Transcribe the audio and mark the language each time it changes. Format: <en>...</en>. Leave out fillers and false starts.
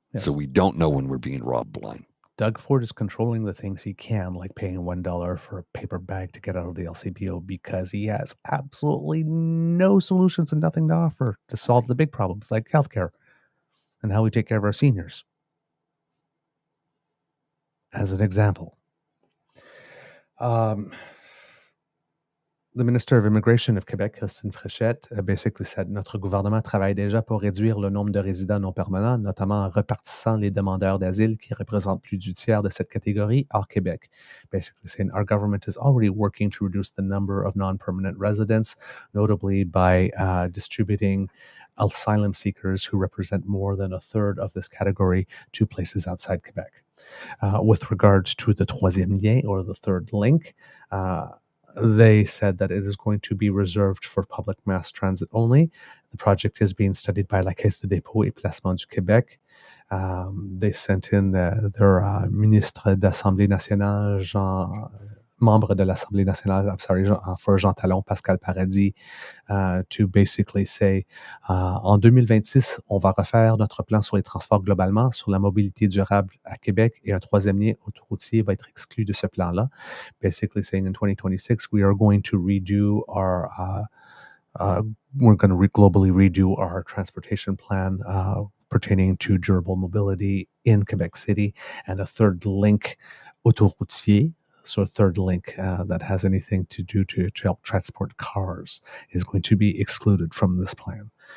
<en>Yes. So we don't know when we're being robbed blind. Doug Ford is controlling the things he can, like paying $1 for a paper bag to get out of the LCBO, because he has absolutely no solutions and nothing to offer to solve the big problems like healthcare and how we take care of our seniors. As an example, the Minister of Immigration of Quebec, Christine Fréchette, basically said,</en> <fr>notre gouvernement travaille déjà pour réduire le nombre de résidents non permanents, notamment en repartissant les demandeurs d'asile qui représentent plus du tiers de cette catégorie hors Québec.</fr> <en>Basically saying our government is already working to reduce the number of non-permanent residents, notably by distributing asylum seekers who represent more than a third of this category to places outside Quebec. With regard to the troisième lien, or the third link, they said that it is going to be reserved for public mass transit only. The project is being studied by la Caisse de dépôt et placement du Québec. They sent in their</en> <fr>ministre d'Assemblée nationale, membre de l'Assemblée nationale, for Jean Talon, Pascal Paradis,</fr> <en>to basically say,</en> <fr>en 2026, on va refaire notre plan sur les transports globalement, sur la mobilité durable à Québec, et un troisième lien autoroutier va être exclu de ce plan-là.</fr> <en>Basically saying in 2026, we are going to redo our, globally redo our transportation plan pertaining to durable mobility in Quebec City, and a third link autoroutier. So a third link that has anything to do to help transport cars is going to be excluded from this plan.</en>